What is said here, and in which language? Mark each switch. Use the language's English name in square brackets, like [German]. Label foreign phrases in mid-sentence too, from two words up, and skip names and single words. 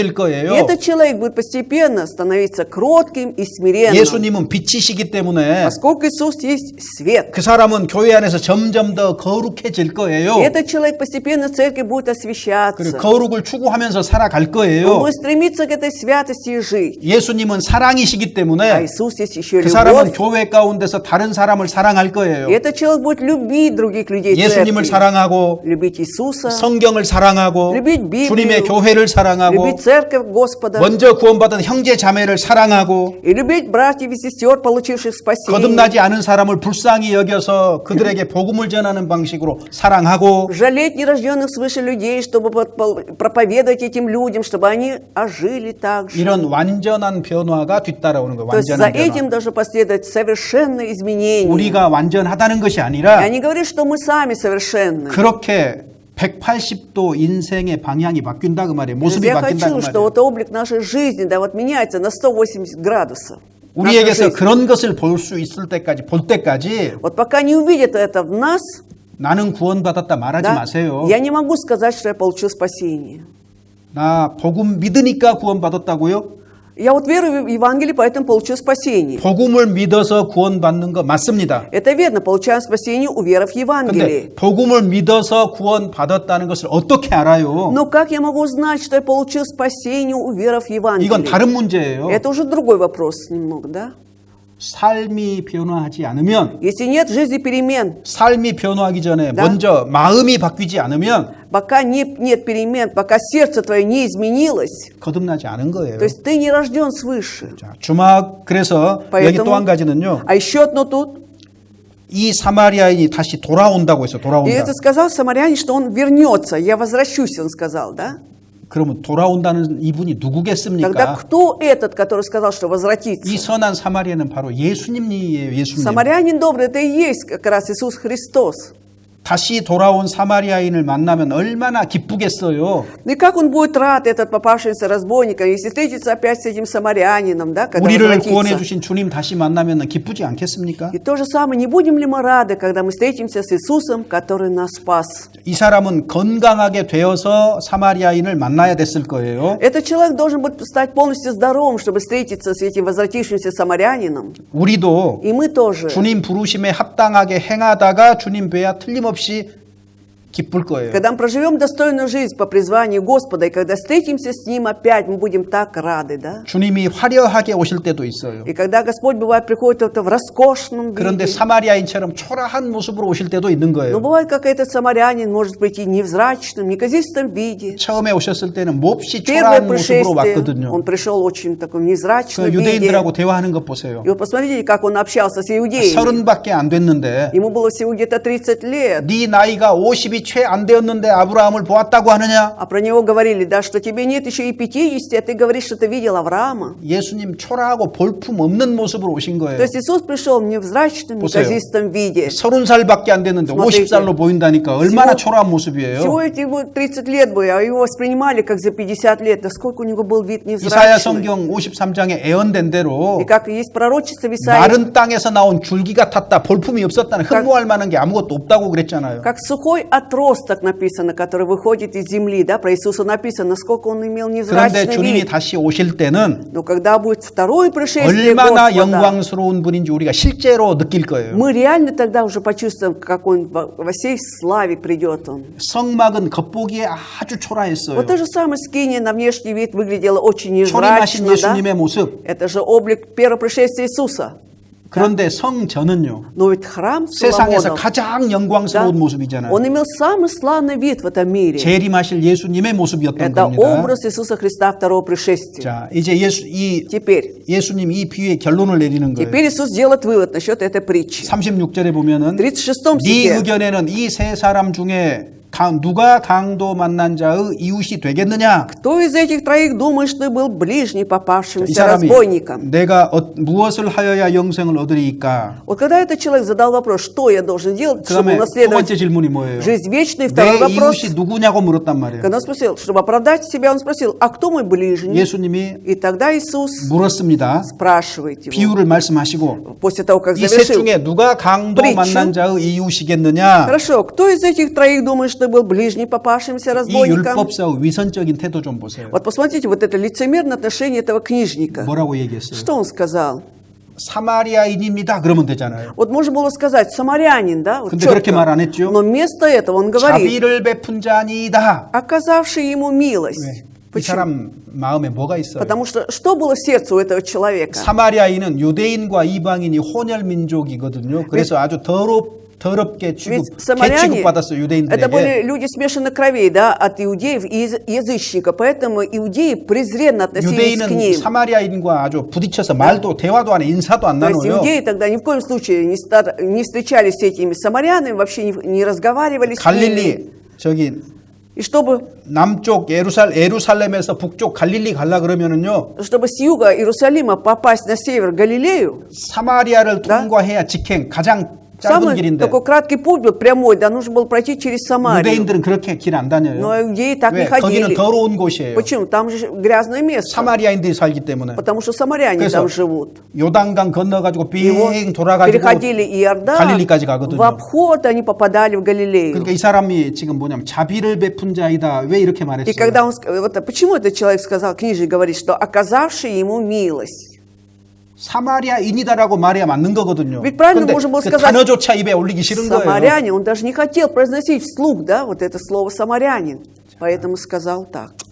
[Russian] и [Korean] 거예요. [Russian] этот человек будет постепенно становиться кротким и смиренным. [Korean] 예수님은 빛이시기 때문에 [Russian] Поскольку Иисус есть свет. [Korean] 그 사람은 교회 안에서 점점 더 거룩해질 거예요. [Russian] И этот человек постепенно в церкви будет [Korean] 그리고 [Russian] освещаться. [Korean] 거룩을 추구하면서 살아갈 [Russian] Он [Korean] 거예요. [Russian] будет стремиться к этой святости и жить. [Korean] 예수님은 사랑이시기 [Russian] А [Korean] 때문에 [Russian] Иисус есть еще [Korean] 그 사람은 [Russian] любовь. [Korean] 교회 가운데서 다른 사람을 사랑할 거예요. [Russian] И этот человек будет любить других людей в [Korean] 예수님을 [Russian] церкви. [Korean] 사랑하고 [Russian] Любить Иисуса, [Korean] 성경을 사랑하고 [Russian] любить Библию, [Korean] 주님의 교회를 사랑하고 [Russian] любить церковь Господа [Korean] 먼저 구원받은 형제 자매를 사랑하고 [Russian] и любить братьев и сестер, получивших спасение. [Korean] 거듭나지 않은 사람을 불쌍히 여겨서 그들에게 복음을 전하는 방식으로 사랑하고 [Russian] Жалеть нерожденных свыше людей, чтобы проповедовать этим людям, чтобы они ожили так же. [Korean] 이런 완전한 변화가 뒤따라오는 거예요. [Russian] То есть за [Korean] 완전한 [Russian] этим [Korean] 변화. [Russian] должно последовать совершенное изменение. [Korean] 우리가 완전하다는 것이 [Russian] Я [Korean] 아니라 [Russian] не говорю, что мы сами совершенны. [Korean] 그렇게 180도 인생의 방향이 바뀐다 그 말이에요. 모습이 [Russian] Я [Korean] 바뀐다 그 [Russian] хочу, что [Korean] 말이에요. [Russian] вот облик нашей жизни, да, вот меняется на 180 градусов. Наша [Korean] 우리에게서 [Russian] жизнь. [Korean] 그런 것을 볼 수 있을 때까지 볼 때까지 [Russian] Вот пока не увидят это в нас, [Korean] 나는 구원받았다 말하지 [Russian] да, [Korean] 마세요. [Russian] я не могу сказать, что я получил спасение. [Korean] 나 복음 믿으니까 구원받았다고요? [Russian] Я вот верую в Евангелие, поэтому получил спасение. [Korean] 복음을 믿어서 구원받는 거 맞습니다. [Russian] Это верно, получаем спасение, уверовав в Евангелие. [Korean] 근데 복음을 믿어서 구원받았다는 것을 어떻게 알아요? [Russian] Но как я могу знать, что я получил спасение, уверовав в [Korean] 이건 [Russian] Евангелие? [Korean] 다른 문제예요. [Russian] Это уже другой вопрос немного, да? [Korean] 삶이 변화하지 않으면 [Russian] Если нет в жизни перемен, [Korean] 삶이 변화하기 전에 [Russian] Да. [Korean] 먼저 마음이 바뀌지 않으면 [Russian] пока нет перемен, пока сердце твое не изменилось, [Korean] 거듭나지 않은 거예요. [Russian] то есть ты не рожден свыше. [Korean] 자, 주막 그래서 여기 또 한 가지는요. [Russian] А еще одно тут. [Korean] 이 사마리아인이 다시 돌아온다고 했어요. [Russian] И [Korean] 돌아온다. [Russian] это сказал самарянин, что он вернется. Я возвращусь, он сказал, да? [Korean] 그러면 돌아온다는 이분이 [Russian] Тогда [Korean] 누구겠습니까? [Russian] кто этот, который сказал, что возвратится? [Korean] 이 선한 사마리아는 바로 예수님이에요. 예수님. [Russian] Самарянин добрый, это и есть как раз Иисус Христос. [Korean] 다시 돌아온 사마리아인을 만나면 얼마나 기쁘겠어요. [Russian] Ну и как он будет рад, этот попавшийся разбойник, если встретится опять с этим самарянином, да, когда [Korean] 우리를 [Russian] возвратится. [Korean] 구원해 주신 주님 다시 만나면 기쁘지 않겠습니까? [Russian] И то же самое, не будем ли мы рады, когда мы встретимся с Иисусом, который нас спас? [Korean] 이 사람은 건강하게 되어서 사마리아인을 만나야 됐을 거예요. [Russian] Этот человек должен быть стать полностью здоровым, чтобы встретиться с этим возвратившимся самарянином. [Korean] 우리도 [Russian] И мы тоже. [Korean] 주님 부르심에 합당하게 행하다가 주님 배야 틀림없이 기쁠 거예요. [Russian] Когда мы проживем достойную жизнь по призванию Господа, и когда встретимся с Ним опять, мы будем так рады, да? [Korean] 주님이 화려하게 오실 때도 있어요. [Russian] И когда Господь, бывает, приходит в роскошном [Korean] 그런데 [Russian] виде, [Korean] 사마리아인처럼 초라한 모습으로 오실 때도 있는 [Russian] но [Korean] 거예요. [Russian] бывает, как этот самарянин может прийти невзрачным, неказистом виде. [Korean] 처음에 오셨을 때는 몹시 [Russian] Первое [Korean] 초라한 모습으로 [Russian] пришествие, [Korean] 왔거든요. [Russian] он пришел очень в таком [Korean] 그 [Russian] невзрачном виде. [Korean] 유대인들하고 대화하는 것 보세요. [Russian] И вот посмотрите, как он общался с иудеями. [Korean] 30밖에 안 됐는데 [Russian] Ему было всего где-то 30 лет. [Korean] 네 나이가 50이 채 안 되었는데 아브라함을 보았다고 하느냐? [Russian] А про него говорили, да, что тебе нет еще и 50, а ты говоришь, что ты видел Авраама. [Korean] 예수님 초라하고 볼품 없는 모습으로 오신 [Russian] То [Korean] 거예요. [Russian] есть Иисус пришел в невзрачном, [Korean] 보세요. [Russian] неказистом виде. [Korean] 30살밖에 안 됐는데 [Russian] Смотрите. [Korean] 50살로 보인다니까 얼마나 초라한 모습이에요. [Russian] Всего эти 30 лет было, а его воспринимали как за 50 лет. Да сколько у него был вид [Korean] 이사야 [Russian] невзрачный. [Korean] 성경 53장에 예언된 대로 [Russian] И как есть пророчество в Исаии, [Korean] 마른 땅에서 나온 줄기가 탔다. 볼품이 없었다는 흠모할 만한 게 아무것도 없다고 그랬잖아요. [Russian] как сухой отросток написано, который выходит из земли, да, про Иисуса написано, насколько он имел [Korean] 그런데 [Russian] невзрачный [Korean] 주님이 [Russian] вид. [Korean] 다시 오실 때는 [Russian] Но когда будет второе пришествие [Korean] 얼마나 [Russian] Господа, [Korean] 영광스러운 분인지 우리가 실제로 느낄 거예요. [Russian] мы реально тогда уже почувствуем, как он во всей славе придет он. [Korean] 성막은 겉보기에 아주 초라했어요. [Russian] Вот то же самое скиния на внешний вид выглядела очень [Korean] 초림하신 [Russian] невзрачно, да? [Korean] 예수님의 모습. [Russian] Это же облик первого пришествия Иисуса. [Korean] 그런데 성전은요. [Russian] Но ведь храм [Korean] 세상에서 [Russian] Соломонов, [Korean] 가장 영광스러운 [Russian] Да. [Korean] 모습이잖아요. [Russian] он имел самый славный вид в этом мире. [Korean] 재림하실 예수님의 모습이었던 [Russian] Это [Korean] 겁니다. [Russian] образ Иисуса Христа второго пришествия. [Korean] 자, 이제 [Russian] Теперь [Korean] 예수님 이 비유의 결론을 내리는 거예요. [Russian] Теперь Иисус делает вывод насчет этой притчи. [Korean] 36절에 보면은 [Russian] В 36 [Korean] 네 [Russian] стихе. [Korean] 의견에는 이 세 사람 중에 누가 강도 만난 자의 이웃이 되겠느냐? [Russian] Кто из этих троих думает, что был ближний [Korean] 이 [Russian] попавшимся [Korean] 사람이 [Russian] разбойником? [Korean] 내가 무엇을 하여야 영생을 얻으리이까? [Russian] Вот когда этот человек задал вопрос, что я должен делать, [Korean] 그 [Russian] чтобы [Korean] 다음에 두 [Russian] унаследовать [Korean] 번째 질문이 뭐예요? [Russian] жизнь вечную, второй [Korean] 내 [Russian] вопрос, [Korean] 이웃이 누구냐고 물었단 말이에요. [Russian] когда он спросил, чтобы оправдать себя, он спросил, а кто мой ближний? [Korean] 예수님이 [Russian] И тогда Иисус [Korean] 물었습니다. [Russian] спрашивает его, [Korean] 비유를 말씀하시고 [Russian] после того, как [Korean] 이 셋 [Russian] завершил. [Korean] 중에 누가 강도 [Russian] притчу. [Korean] 만난 자의 이웃이겠느냐? [Russian] Хорошо, кто из этих троих думает, что был ближний попавшимся [Korean] 이 [Russian] разбойником? [Korean] 율법사의 위선적인 태도 좀 보세요. [Russian] Вот посмотрите, вот это лицемерное отношение этого книжника. [Korean] 뭐라고 얘기했어요? [Russian] Что он сказал? [Korean] 사마리아인입니다. 그러면 되잖아요. [Russian] Вот можно было сказать, самарянин, да? Вот [Korean] 근데 그렇게 [Russian] четко. [Korean] 말 안 했죠. [Russian] Но вместо этого он говорит, [Korean] 자비를 베푼 자니이다. [Russian] оказавший ему милость. [Korean] 왜? 이 [Russian] Почему? [Korean] 사람 마음에 뭐가 있어요? [Russian] Потому что было в сердце у этого человека? [Korean] 사마리아인은 유대인과 이방인이 혼혈 민족이거든요. 그래서 아주 더럽게 [Russian] Ведь самаряне [Korean] 취급받았어요. [Russian] это были [Korean] 유대인들에게. [Russian] люди смешанных кровей, да, от иудеев и язычников, поэтому иудеи презренно относились к [Korean] 유대인은 [Russian] ним. [Korean] 사마리아인과 아주 부딪혀서 말도 대화도 안 해, 인사도 안 [Russian] То есть [Korean] 나눠요. [Russian] иудеи тогда ни в коем случае не встречались с этими самарянами, вообще не разговаривали с ними. [Korean] 갈릴리 저기 [Russian] И чтобы [Korean] 남쪽 예루살렘에서 북쪽 갈릴리 가려 그러면은요. [Russian] с юга Иерусалима попасть на север Галилею, [Korean] 사마리아를 [Russian] Да. [Korean] 통과해야 직행 가장 짧은 [Russian] самый [Korean] 길인데 [Russian] такой краткий путь был прямой, да, нужно было пройти через Самарию. [Korean] 유대인들은 그렇게 길 안 다녀요. [Russian] Но иудеи так [Korean] 왜? [Russian] не ходили. [Korean] 거기는 더러운 곳이에요. [Russian] Почему? Там же грязное место. [Korean] 사마리아인들이 살기 때문에. [Russian] Потому что самаряне [Korean] 그래서 [Russian] там живут. [Korean] 요단강 건너가지고 [Russian] И вот [Korean] 빙 돌아가지고 [Russian] переходили Иордан, [Korean] 갈릴리까지 [Russian] в [Korean] 가거든요. [Russian] обход они попадали в Галилею. [Korean] 그러니까 이 사람이 지금 뭐냐면 자비를 베푼 자이다. 왜 이렇게 [Russian] И [Korean] 말했어요? [Russian] когда он, вот почему этот человек сказал, книжник говорит, что оказавший ему милость. [Korean] 사마리아인이다라고 말해야 맞는 거거든요. [Russian] Ведь правильно [Korean] 근데 [Russian] можно было [Korean] 그 [Russian] сказать [Korean] 단어조차 입에 올리기 싫은 거예요. [Russian] самарянин, он даже не хотел произносить вслух, да, вот это слово самарянин. Поэтому сказал так.